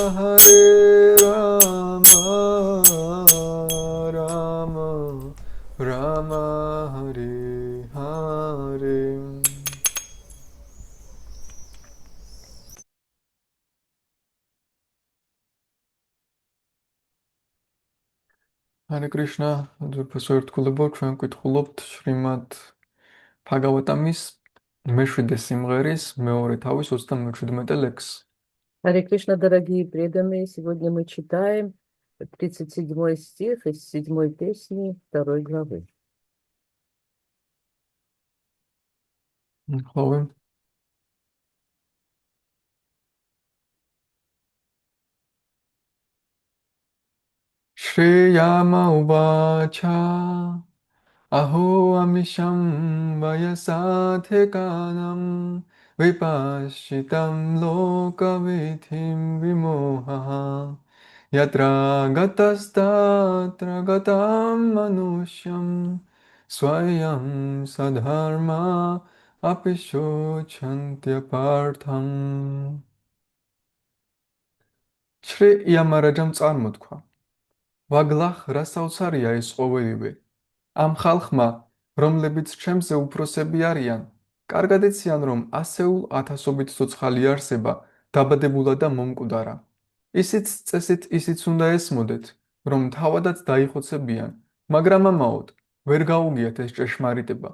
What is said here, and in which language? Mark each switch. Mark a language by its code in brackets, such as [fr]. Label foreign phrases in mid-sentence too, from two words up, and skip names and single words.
[sa] राम राम हरे हरे हरे कृष्ण, Professor Tkulibo, [ka] ჩვენ ვკითხულობთ შრიმად Bhagavatam-ის მეშვიდე სიმღერის მეორე თავის 37 ლექსს. [ru] Харе Кришна, дорогие преданные, сегодня мы читаем 37 стих из 7 песни 2 главы. [sa] होवि। श्रीयमा उवाच अहो अमीषाम् वयसाधिकानाम् विपश्यताम् लोकविधिम् विमोह यत्रागतम् मानुषम् स्वयम् सधर्मा अपिशोचन्त्य पार्थम् [ka] შრი იამარაჯამ წარმოთქვა ვაგლახ რა საოცარია ეს ყოველივე ამ ხალხმა რომლებიც ჩემზე უფროსები არიან კარგად იციან რომ ასეულ ათასობით ცოცხალი არსება დაბადებულა და მომკვდარა ისიც წესით ისიც უნდა ესმოდეთ, რომ თავადაც დაიხოცებიან, მაგრამ ამაოდ ვერ გაუგიათ ეს ჭეშმარიტება.